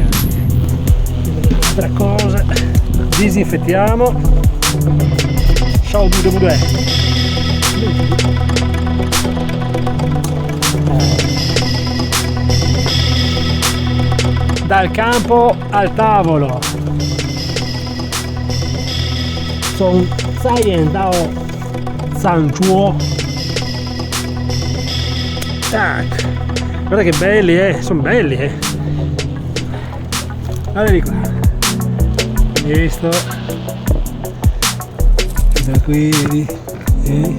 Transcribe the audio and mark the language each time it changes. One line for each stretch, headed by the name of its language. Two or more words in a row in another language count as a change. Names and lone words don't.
Italian: Altra cosa, disinfettiamo. Ciao bude. Dal campo al tavolo.
Chinese: 从菜园到餐桌。Tac.
Italian: Guarda che belli, sono belli, Guarda di qua. Questo. Da qui, vedi?